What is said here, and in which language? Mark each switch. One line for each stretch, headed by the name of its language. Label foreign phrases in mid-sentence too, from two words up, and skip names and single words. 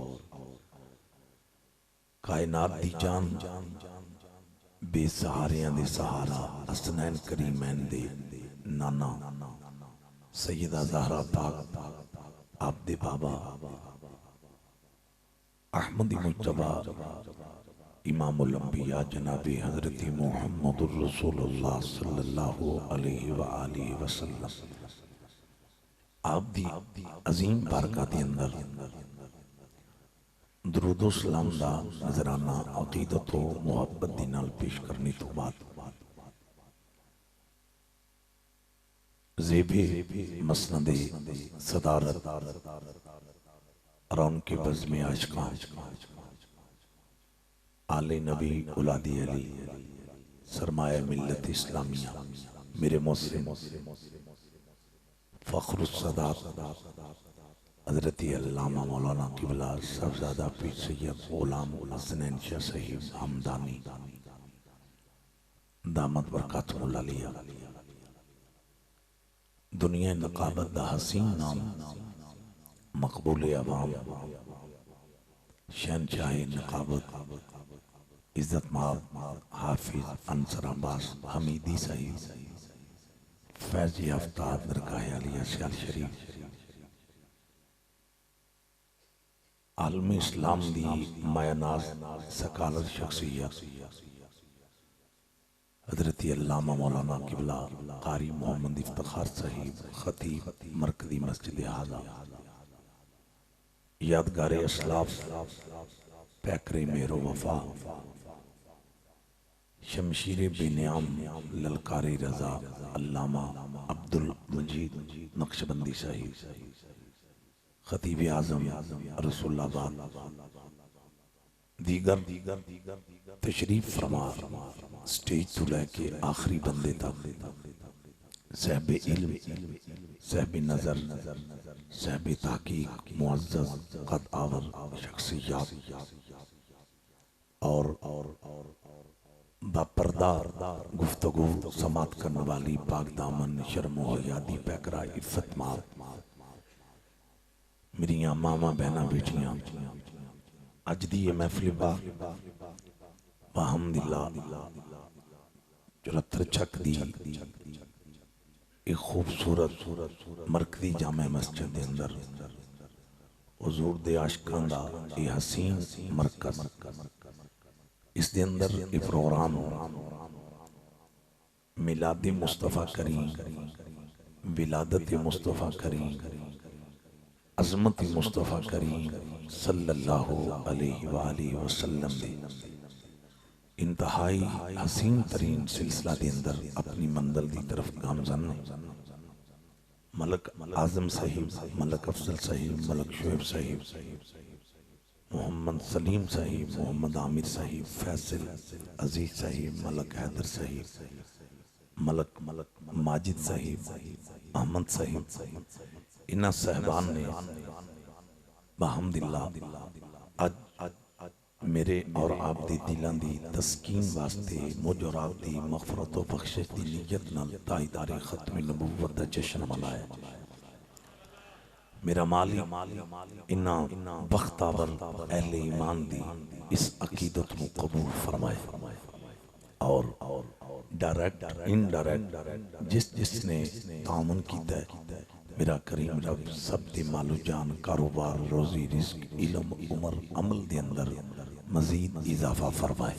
Punjabi: کائنات دی جان بے سہاریاں دے سہارا حسنین کریمین دے نانا سیدہ زہرا پاک آپ دے بابا احمدی مجتبیٰ امام الانبیاء جنابِ حضرت محمد الرسول اللہ
Arabic: صلى الله عليه وآله وسلم
Punjabi: آپ دی عظیم برکات دے اندر درود سلام دا نذرانہ عقیدت و محبت دی نال پیش کرنے توں بعد
Urdu: زیبِ مسندِ صدارت رونقِ بزمِ عاشقاں آلِ نبی اولادِ علی سرمایہ ملتِ اسلامیہ میرے محسن فخر السادات حضرت علامہ مولانا قبلہ صاحبزادہ پیر سید غلام حسنین شاہ صاحب ہمدانی
Arabic: دامت بركاتهم العالية
Punjabi: دنیا نقابت دا حسین نام مقبول عوام شہنشاہ نقابت عزت مآب حافظ انصر عباس حمیدی صاحب فیض یافتہ درگاہ عالیہ سیال شریف عالمی اسلام دی مایہ ناز ثقالت شخصیت
Urdu: حضرت علامہ مولانا قبلہ قاری محمد افتخار صاحب خطیب مرکزی مسجد ہذا یادگار اسلاف پیکرِ مہر و وفا، شمشیرِ بے نیام للکارِ رضا, علامہ عبدالمجید نقشبندی صاحب, خطیب اعظم رسول آباد,
Punjabi: دیگر تشریف فرما سٹیج توں لے کے آخری بندے تک صاحب علم، صاحب نظر، صاحب تحقیق، معزز قد آور شخصیت
Urdu: اور باپردہ گفتگو سماعت کرنے والی پاک دامن شرم و حیا دی پیکرہ عفت ماں
Punjabi: میریا ماما بہنا بیٹیاں اج دی یہ محفل بحمداللہ چوہتر چک دی ایک خوبصورت مرکزی جامع مسجد کے اندر حضور دے عاشقاں دا یہ حسین مرکز، اس دے اندر یہ پروگرام میلاد مصطفیٰ کریم، ولادت مصطفیٰ کریم، عظمت مصطفیٰ کریم
Arabic: صلى الله عليه وسلم
Punjabi: دے انتہائی حسین ترین سلسلہ کے اندر
Urdu: اپنی منزل کی طرف گامزن ملک اعظم صاحب، ملک افضل صاحب، ملک شعیب صاحب، محمد
Punjabi: سلیم صاحب، محمد عامر صاحب، فیصل عزیز صاحب، ملک حیدر صاحب، ملک ماجد صاحب، احمد صاحب، انہاں صاحبان نے بحمداللہ اج میرے اور آپ دی دلوں کی تسکین واسطے مجھ اور آپ دی مغفرت و بخشش کی نیت نال تاجدارِ ختم نبوت دا جشن منایا. میرا مالی انا بختاور اہل ایمان دی اس عقیدت کو قبول فرمائے اور
English: direct indirect
Punjabi: جس نے تعاون کیتا ہے میرا کریم رب سب دے مال و جان کاروبار روزی رزق علم عمر عمل دے اندر مزید اضافہ فرمائے.